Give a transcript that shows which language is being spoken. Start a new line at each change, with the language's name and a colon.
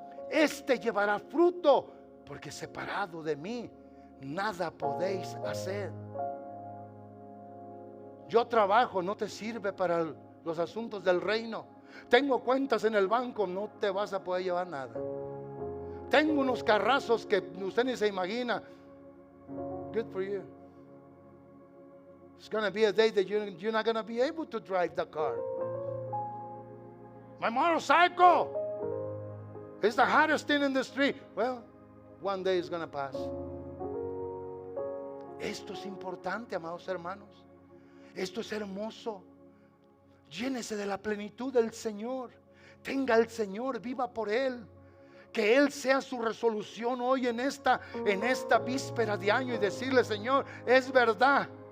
Spanish: Este llevará fruto. Porque separado de mí, nada podéis hacer. Yo trabajo, no te sirve para los asuntos del reino. Tengo cuentas en el banco, no te vas a poder llevar nada. Tengo unos carrazos que usted ni se imagina.
English: Good for you. It's going to be a day that you're not going to be able to drive the car. My motorcycle is the hottest thing in the street. Well, one day it's going to pass.
Spanish: Esto es importante, amados hermanos. Esto es hermoso. Llénese de la plenitud del Señor. Tenga al Señor, viva por Él. Que Él sea su resolución hoy en esta víspera de año y decirle, Señor, es verdad.